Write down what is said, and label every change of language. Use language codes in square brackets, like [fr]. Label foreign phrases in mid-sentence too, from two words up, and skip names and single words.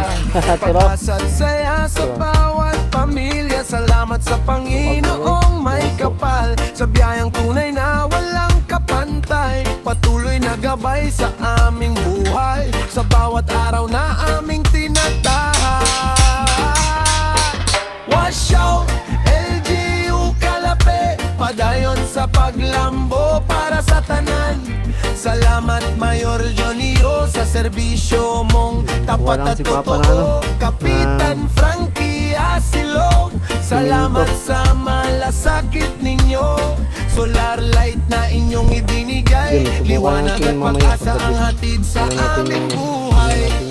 [tl] Pag-asa't saya sa bawat pamilya, salamat sa Panginoong may kapal, sa biyayang tunay na walang kapantay, patuloy na gabay sa aming buhay, sa bawat araw na aming tinatahan. Wash out, [ceb] LGU Kalape, padayon sa paglambo para sa tanan. [tl] Salamat Mayor Jonio sa serbisyo mong tapat at totoo. Kapitan Frankie Asilog, salamat sa malasakit ninyo. Solar light na inyong ibinigay, liwanag at pag-asa ang hatid sa aming buhay.